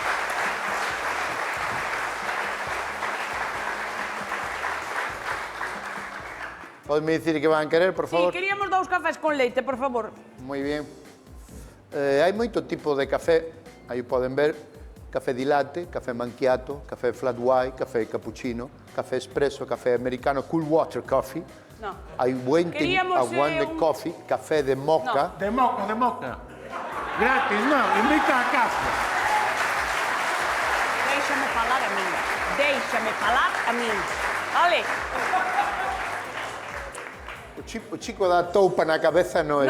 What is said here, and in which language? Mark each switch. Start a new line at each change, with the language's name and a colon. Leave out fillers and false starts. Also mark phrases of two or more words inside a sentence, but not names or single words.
Galician: Podeme dicir que van querer, por Sí, favor? queríamos 2 cafés con leite, por favor. Moi bien. Hai moito tipo de café. Aí poden ver café di latte, café macchiato, café
English: flat white,
Galician: café cappuccino, café espresso, café americano,
English: cool water coffee.
Spanish: No.
Galician: Hai Queríamos, aguante un- coffee, café de moca. De moca, de moca. Gratis, non, invita a casa. Déixame falar a min. Déixame falar a min. Vale? O chico da toupa na cabeza non é